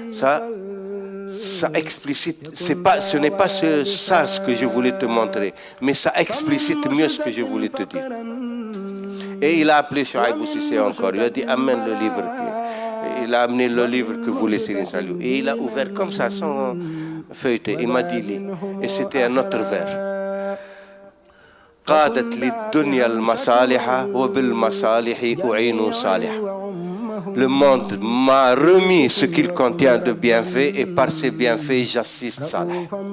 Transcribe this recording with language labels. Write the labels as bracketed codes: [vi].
[fr] Ça explicite, ce n'est pas ça ce que je voulais te montrer, mais ça explicite mieux ce que je voulais te dire. Et il a appelé Chouaïbou Cissé encore, il a dit amène le livre. Il a amené le livre que voulait Serigne Saliou. Et il a ouvert comme ça, sans feuilleter. Il m'a dit lis. Et c'était un autre vers. [ar] قادت للدنيا المصالح وبالمصالح أعين صالح. [fr] Le monde m'a remis ce qu'il contient de bienfaits et par ces bienfaits j'assiste Saleh.